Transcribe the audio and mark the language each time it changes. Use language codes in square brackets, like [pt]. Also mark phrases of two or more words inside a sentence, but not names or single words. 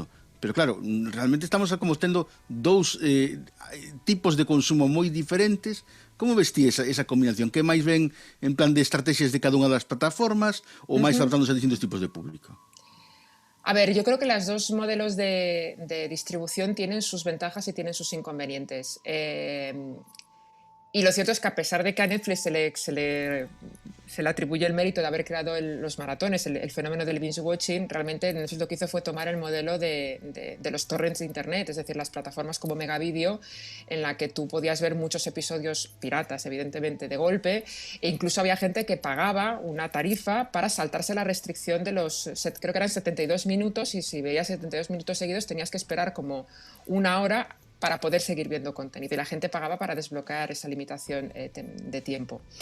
[gl] Pero claro, realmente estamos como tendo dous tipos de consumo moi diferentes. Como ves ti esa combinación? Que máis ven en plan de estrategias de cada unha das plataformas ou máis adaptándose a distintos tipos de público? [es] A ver, yo creo que los dos modelos de distribución tienen sus ventajas y tienen sus inconvenientes. Y lo cierto es que a pesar de que a Netflix se le atribuye el mérito de haber creado los maratones, el fenómeno del binge watching, realmente Netflix lo que hizo fue tomar el modelo de los torrents de internet, es decir, las plataformas como Megavideo, en la que tú podías ver muchos episodios piratas, evidentemente, de golpe, e incluso había gente que pagaba una tarifa para saltarse la restricción de creo que eran 72 minutos, y si veías 72 minutos seguidos tenías que esperar como una hora para poder seguir viendo contenido, y la gente pagaba para desbloquear esa limitación de tiempo.